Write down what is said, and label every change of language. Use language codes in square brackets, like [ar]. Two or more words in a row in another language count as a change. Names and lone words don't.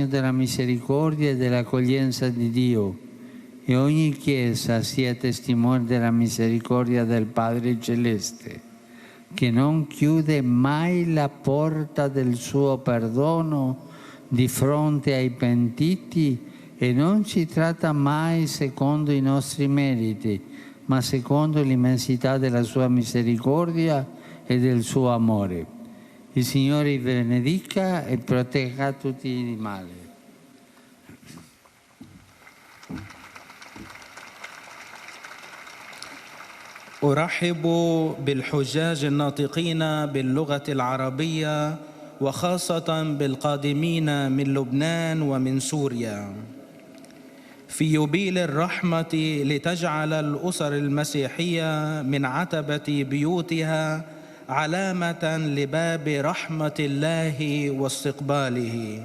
[it] della misericordia e dell'accoglienza di Dio, e ogni Chiesa sia testimone della misericordia del Padre Celeste, che non chiude mai la porta del suo perdono di fronte ai pentiti e non ci tratta mai secondo i nostri meriti, ma secondo l'immensità della sua misericordia e del suo amore. Il Signore vi benedica e protegga tutti di male. [ar] أرحب بالحجاج الناطقين باللغة العربية، وخاصة بالقادمين من لبنان ومن سوريا في يوبيل الرحمة، لتجعل الأسر المسيحية من عتبة بيوتها علامة لباب رحمة الله واستقباله.